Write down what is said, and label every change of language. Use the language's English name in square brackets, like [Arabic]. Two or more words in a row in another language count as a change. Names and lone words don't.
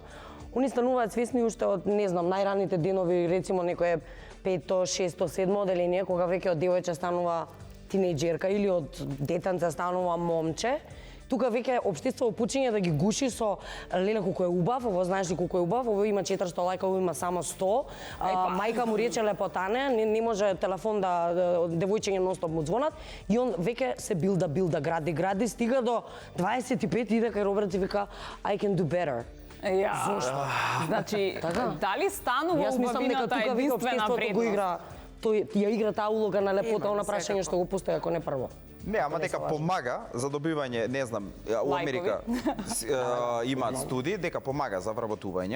[Macedonian] Они стануваат свесни уште од не знам најраните денови, рецимо некое 5-то, 6-то, 7-то оделение кога веќе од девојче станува тинејџерка или од детенце станува момче Тука веќе општеството почиња да ги гуши со леле колку е убав, ово знаеш ли колку е убав, ово има 400 лајка, ово има само 100. Мајка му рече лепотане, не може телефон да девојчиња нонстоп му звонат и он веќе се билда, гради, стига до 25 иде кај Роберт и вика [English] I can do better. [Macedonian] Зошто? Значи, дали станува убавината единствена вредност? Тој ја игра таа улога на лепота, на прашање што го постои ако не прво. Не, ама дека помага за добивање, не знам, у Америка имаат студии дека помага за вработување.